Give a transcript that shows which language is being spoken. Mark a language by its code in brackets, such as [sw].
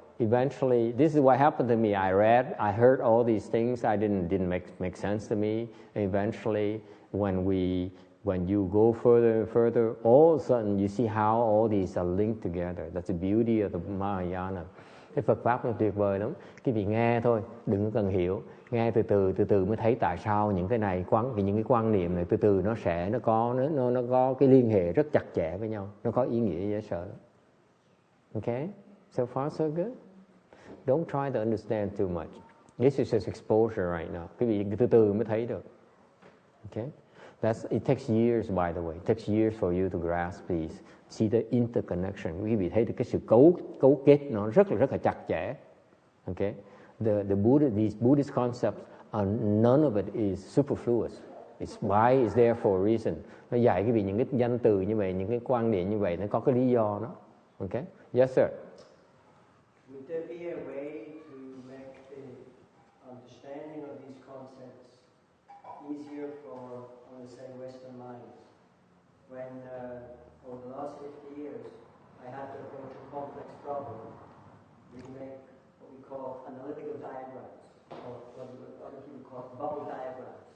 [en] Eventually, this is what happened to me. I heard all these things. I didn't make sense to me. Eventually, when you go further and further, all of a sudden you see how all these are linked together. That's the beauty of the Mahayana. [vi] Cái Phật pháp nó tuyệt vời lắm. Quý vị nghe thôi, đừng có cần hiểu. Nghe từ từ mới thấy tại sao những cái này, những cái quan niệm này từ từ nó có cái liên hệ rất chặt chẽ với nhau, nó có ý nghĩa dễ sợ. [en] Okay, so far so good. Don't try to understand too much. This is just exposure right now. [vi] Quý vị từ từ mới thấy được. [en] Okay, it takes years, by the way. It takes years for you to grasp these. See the interconnection. [vi] Quý vị thấy được cái sự cấu kết nó rất là chặt chẽ. [en] Okay. These Buddhist concepts, none of it is superfluous. It's why it's there for a reason. [vi] Nó dạy cái vì những cái danh từ như vậy, những cái quan niệm như vậy, nó có cái lý do đó. [en] Okay? Yes, sir. Would there be a way to make the understanding of these concepts easier for, let's say, Western minds? When over the last 50 years, I had to approach a complex problem, we make what we call analytical diagrams, or what other people call bubble diagrams.